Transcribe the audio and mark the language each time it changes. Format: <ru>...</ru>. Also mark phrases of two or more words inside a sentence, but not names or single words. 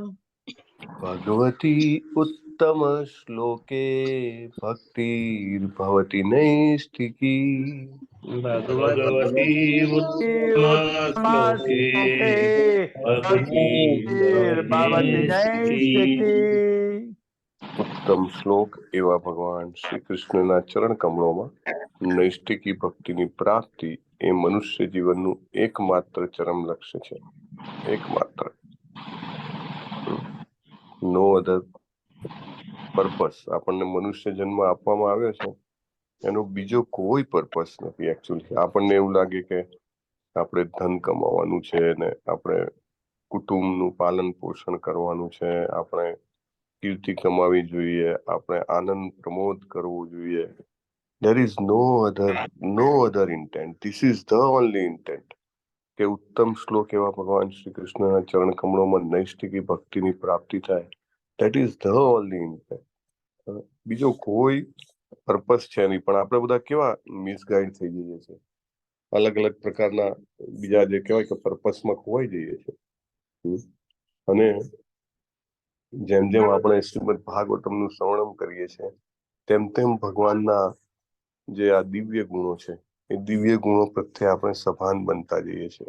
<sa>भगवती उत्तम श्लोके भक्तिर्भवति नैष्ठिकी भगवती श्लोके भक्तिर्भवति नैष्ठिकी</sa> <gu>ઉત્તમ શ્લોક એવા ભગવાન શ્રી કૃષ્ણના ચરણ કમળોમાં નૈષ્ઠિકી ભક્તિની પ્રાપ્તિ એ મનુષ્ય જીવનનું એકમાત્ર ચરમ લક્ષ્ય છે.</gu> <en>એકમાત્ર, no other purpose.</en> <gu>આપણને મનુષ્ય જન્મ આપવામાં આવ્યો છે એનો બીજો કોઈ પર્પસ નથી. એકચ્યુઅલી આપણને એવું લાગે કે આપણે ધન કમાવાનું છે ને આપણે કુટુંબનું પાલન પોષણ કરવાનું છે, આપણે કીર્તિ કમાવી જોઈએ, આપણે આનંદ પ્રમોદ કરવો જોઈએ.</gu> <en>There is no other intent. This is the only intent.</en> <gu>કે ઉત્તમ શ્લોક એવા ભગવાન શ્રી કૃષ્ણના ચરણ કમળોમાં નૈષ્ઠિકી ભક્તિની પ્રાપ્તિ થાય.</gu> <en>That is the only intent.</en> <gu>બીજો કોઈ પર્પસ છે નહીં. પણ આપણે બધા કેવા મિસગાઈડ થઈ જઈએ છીએ. અલગ અલગ પ્રકારના બીજા જે કહેવાય કે પર્પસમાં ખોવાઈ જઈએ છીએ. અને જેમ જેમ આપણે શ્રીમદ ભાગવતમનું શ્રવણમ કરીએ છીએ તેમ તેમ ભગવાનના જે આ દિવ્ય ગુણો છે એ દિવ્ય ગુણો પ્રત્યે આપણે સભાન બનતા જઈએ છીએ.</gu>